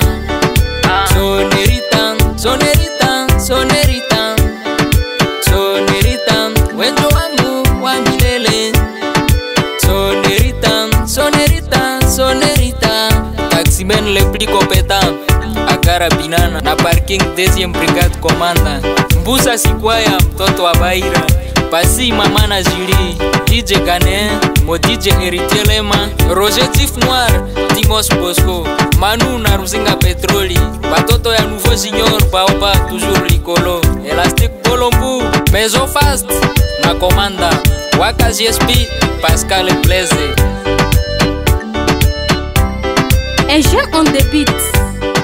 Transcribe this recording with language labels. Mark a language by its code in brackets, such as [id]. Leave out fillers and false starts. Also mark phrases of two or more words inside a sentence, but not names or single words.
[sw] Sonerita, sonerita, sonerita, sonerita, wendo wangu wa milele. Sonerita, sonerita, sonerita. [fr] Taximen le plus compétent Agara Binana na parking 2e brigade commanda. [ln] Mbusa Sikwaya [sw] mtoto wa [ln] Baira, Pasi mama na Julie, DJ Gane, mo DJ Héritier Lema, Roger Tif Noir, Timos Bosco, Manu na Ruzinga Petroli, batoto ya Nouveau Junior Baoba toujours likolo, Elastic Bolombu, Maison Fast na Komanda, Waka GSP, Pascal Blaise. [en] Et Jean on the beat.